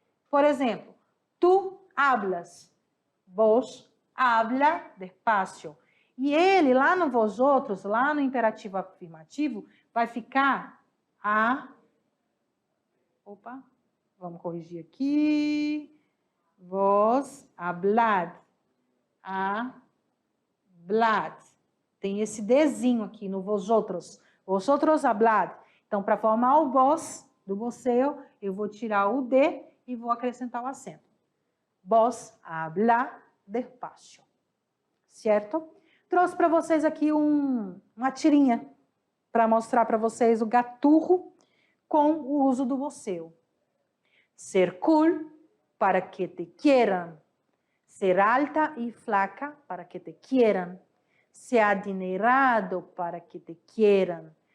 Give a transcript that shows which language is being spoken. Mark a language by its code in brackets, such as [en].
[pt] Por exemplo, [es] tu hablas, vos habla despacio. [pt] E ele, lá no vos outros, lá no imperativo afirmativo, vai ficar Opa, vamos corrigir aqui. [es] Vos hablad. Hablad. [pt] Tem esse Dzinho aqui no vosotros. [es] Vosotros hablad. [pt] Então, para formar o vos do vosseu, eu vou tirar o D e vou acrescentar o acento. [es] Vos habla despacio. Certo? [pt] Trouxe para vocês aqui uma tirinha para mostrar para vocês o gaturro com o uso do vosseu. [es] Ser cool para que te quieran. Ser alta y flaca para que te quieran. Ser adinerado para que te quieran.